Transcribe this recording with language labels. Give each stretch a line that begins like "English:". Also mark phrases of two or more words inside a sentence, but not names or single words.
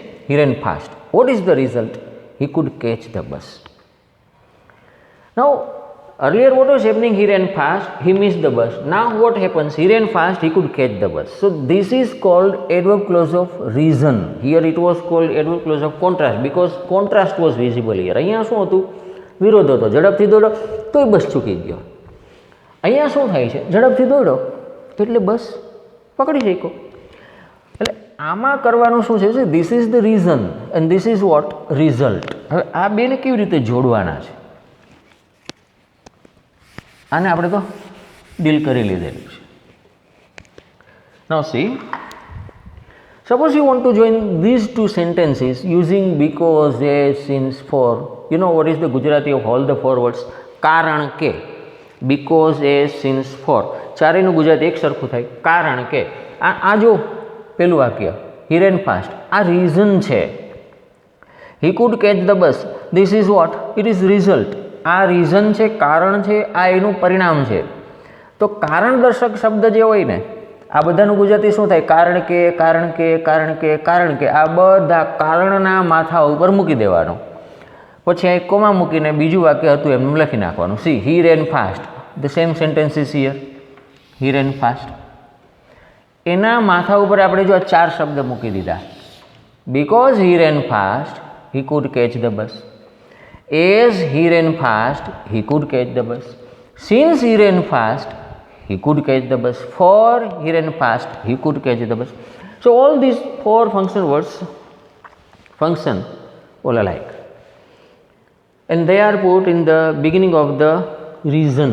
English: He ran fast. What is the result? He could catch the bus. Now earlier what was happening? He ran fast, he missed the bus. Now what happens? He ran fast, he could catch the bus. So this is called adverb clause of reason. Here it was called adverb clause of contrast because contrast was visible here.
Gujarati: અહીંયા શું હતું? વિરોધ હતો. ઝડપથી દોડો તોય બસ ચૂકી ગયો. અહીંયા શું થાય છે? ઝડપથી દોડો એટલે બસ પકડી શક્યો. એટલે આમાં કરવાનું શું છે?
English: this is the reason and this is what? result.
Gujarati: હવે આ બેને કેવી રીતે જોડવાના છે? આને આપણે તો ડીલ કરી લીધેલું છે.
English: Now see, suppose you want to join these two sentences using because, as, since, for. You know what is the Gujarati of all the four words?
Gujarati: કારણ કે.
English: Because, as, since, for.
Gujarati: ચારેયનું ગુજરાતી એક સરખું થાય. કારણ કે. આ જો પેલું વાક્ય
English: he ran fast,
Gujarati: આ રીઝન છે.
English: he could catch the bus, this is what? It is result.
Gujarati: આ રીઝન છે, કારણ છે, આ એનું પરિણામ છે. તો કારણ દર્શક શબ્દ જે હોય ને, આ બધાનું ગુજરાતી શું થાય? કારણ કે, કારણ કે, કારણ કે, કારણ કે. આ બધા કારણના માથા ઉપર મૂકી દેવાનો. પછી અહીં કોમા મૂકીને બીજું વાક્ય હતું એમ લખી નાખવાનું. સી,
English: he ran fast. The same sentence is here. he ran fast.
Gujarati: એના માથા ઉપર આપણે જો આ ચાર શબ્દ મૂકી દીધા.
English: Because he ran fast, he could catch the bus. As he ran fast, he could catch the bus. Since he ran fast, he could catch the bus. For he ran fast, he could catch the bus. So all these four function words function all alike, and they are put in the beginning of the reason.